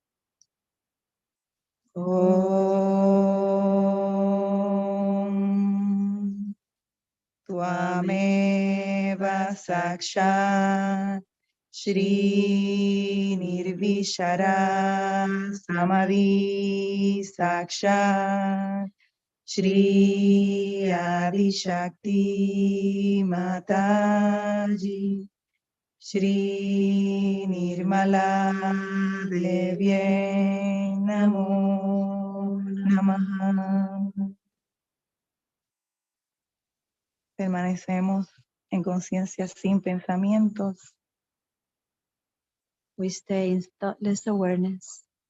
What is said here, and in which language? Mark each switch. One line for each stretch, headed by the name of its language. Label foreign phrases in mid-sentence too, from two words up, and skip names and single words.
Sanskrit: ॐ त्वमेव साक्षात् श्री निर्विचार समाधि साक्षात् श्री आदि शक्ति माताजी श्री निर्मला देवी नमो नमः.
Spanish: Permanecemos en conciencia sin pensamientos.
English: We stay in thoughtless awareness.